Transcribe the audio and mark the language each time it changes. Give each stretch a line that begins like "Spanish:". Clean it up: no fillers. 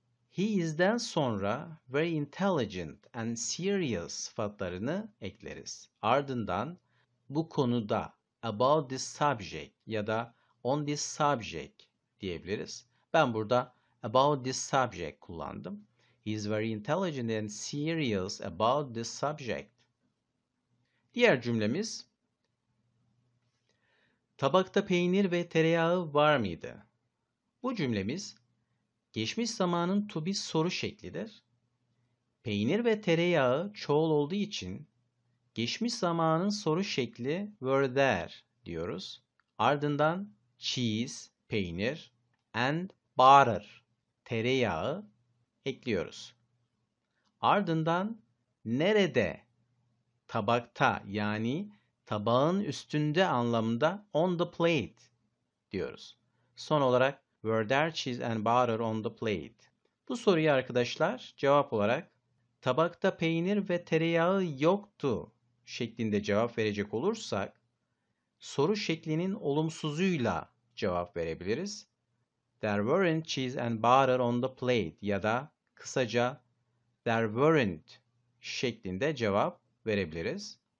Turkish: He is'den sonra
English: very intelligent and serious
Turkish: sıfatlarını ekleriz. Ardından bu konuda
English: about this subject
Turkish: ya da
English: on this subject
Turkish: diyebiliriz. Ben burada
English: about this subject
Turkish: kullandım.
English: He is very intelligent and serious about this subject.
Turkish: Diğer cümlemiz tabakta peynir ve tereyağı var mıydı? Bu cümlemiz geçmiş zamanın to be soru şeklidir. Peynir ve tereyağı çoğul olduğu için geçmiş zamanın soru şekli
English: were there
Turkish: diyoruz. Ardından cheese, peynir
English: and butter,
Turkish: tereyağı ekliyoruz. Ardından nerede, tabakta yani tabağın üstünde anlamında
English: on the plate
Turkish: diyoruz. Son olarak
English: were there cheese and butter on the plate.
Turkish: Bu soruya arkadaşlar cevap olarak tabakta peynir ve tereyağı yoktu şeklinde cevap verecek olursak soru şeklinin olumsuzuyla cevap verebiliriz.
English: There weren't cheese and butter on the plate
Turkish: ya da kısaca
English: there weren't
Turkish: şeklinde cevap verebiliriz.